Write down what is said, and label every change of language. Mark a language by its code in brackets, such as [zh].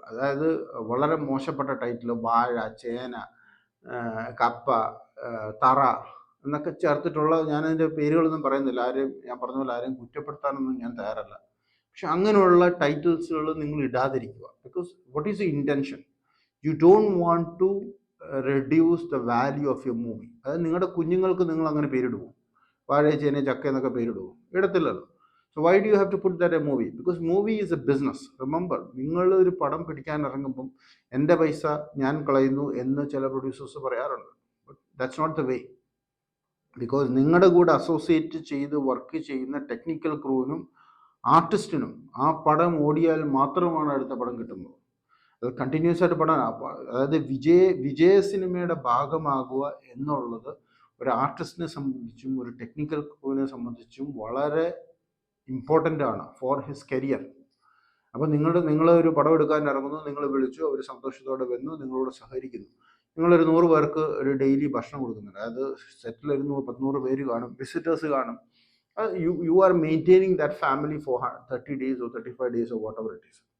[ml] അതായത് വളരെ മോശപ്പെട്ട ടൈറ്റിൽ വാഴ, ചേന, കപ്പ, തറ എന്നൊക്കെ ചേർത്തിട്ടുള്ള, ഞാനതിൻ്റെ പേരുകളൊന്നും പറയുന്നില്ല. ഞാൻ പറഞ്ഞ പോലെ ആരെയും കുറ്റപ്പെടുത്താനൊന്നും ഞാൻ തയ്യാറല്ല. പക്ഷെ അങ്ങനെയുള്ള ടൈറ്റിൽസുകൾ നിങ്ങൾ ഇടാതിരിക്കുക. [en] Because what is the intention? You don't want to reduce the value of your movie. [ml] അതായത് നിങ്ങളുടെ കുഞ്ഞുങ്ങൾക്ക് നിങ്ങൾ അങ്ങനെ പേരിടുമോ? വാഴ, ചേന, ചക്ക എന്നൊക്കെ പേരിടുമോ? ഇടത്തില്ലല്ലോ. [en] So why do you have to put that a movie? Because movie is a business. [ml] Remember, നിങ്ങൾ ഒരു പടം പിടിക്കാൻ ഇറങ്ങുമ്പം എൻ്റെ പൈസ ഞാൻ കളയുന്നു എന്ന് ചില പ്രൊഡ്യൂസേഴ്സ് പറയാറുണ്ട്. [en] But that's not the way. [ml] Because നിങ്ങളുടെ കൂടെ അസോസിയേറ്റ് ചെയ്ത് വർക്ക് ചെയ്യുന്ന ടെക്നിക്കൽ ക്രൂവിനും ആർട്ടിസ്റ്റിനും ആ പടം ഓടിയാൽ മാത്രമാണ് അടുത്ത പടം കിട്ടുന്നത്. അത് കണ്ടിന്യൂസ് ആയിട്ട് പടം, അതായത് വിജയ സിനിമയുടെ ഭാഗമാകുക എന്നുള്ളത് ഒരു ആർട്ടിസ്റ്റിനെ സംബന്ധിച്ചും ഒരു ടെക്നിക്കൽ ക്രൂവിനെ സംബന്ധിച്ചും വളരെ ഇമ്പോർട്ടൻ്റ് ആണ് [en] For his career. [ml] അപ്പോൾ നിങ്ങൾ ഒരു പടം എടുക്കാൻ ഇറങ്ങുന്നു, നിങ്ങൾ വിളിച്ചു, അവർ സന്തോഷത്തോടെ വന്നു, നിങ്ങളോട് സഹകരിക്കുന്നു. നിങ്ങളൊരു 100 പേർക്ക് ഒരു ഡെയിലി ഭക്ഷണം കൊടുക്കുന്നുണ്ട്. അതായത് സെറ്റിൽ 100 പേര് കാണും, വിസിറ്റേഴ്സ് കാണും. [en] You are maintaining that family for 30 days or 35 days or whatever it is.